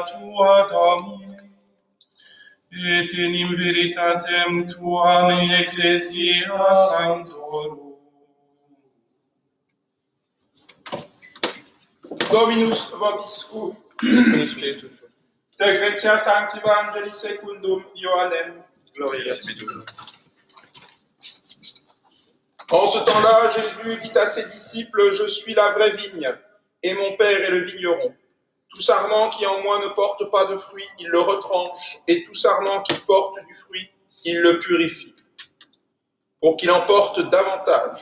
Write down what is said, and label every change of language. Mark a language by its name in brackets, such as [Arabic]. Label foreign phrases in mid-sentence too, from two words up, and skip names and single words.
[Latin] tua, Domine, et in veritatem tuam in ecclesia sanctorum. Dominus vobiscum. Sequentia Sancti Evangelii secundum Ioannem. Gloria tibi. [French] En ce temps-là, Jésus dit à ses disciples, « Je suis la vraie vigne, et mon Père est le vigneron. Tout sarment qui en moi ne porte pas de fruit, il le retranche, et tout sarment qui porte du fruit, il le purifie, pour qu'il en porte davantage.